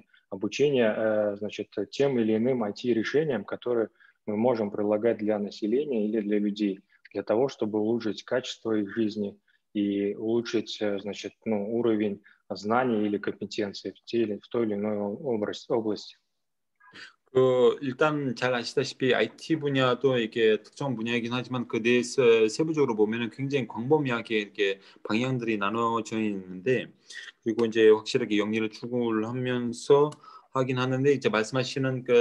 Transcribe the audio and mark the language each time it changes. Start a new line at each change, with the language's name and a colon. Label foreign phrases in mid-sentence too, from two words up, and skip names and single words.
Russian: Обучение, значит, тем или иным IT-решениям, которые мы можем предлагать для населения или для людей, для того, чтобы улучшить качество их жизни и улучшить, значит, уровень знаний или компетенций в той или иной области.
Korean: 일단 잘 아시다시피 IT 분야도 이게 특정 분야이긴 하지만 그 내에서 세부적으로 보면은 굉장히 광범위하게 이렇게 방향들이 나눠져 있는데 그리고 이제 확실하게 영리를 추구를 하면서 하긴 하는데 이제 말씀하시는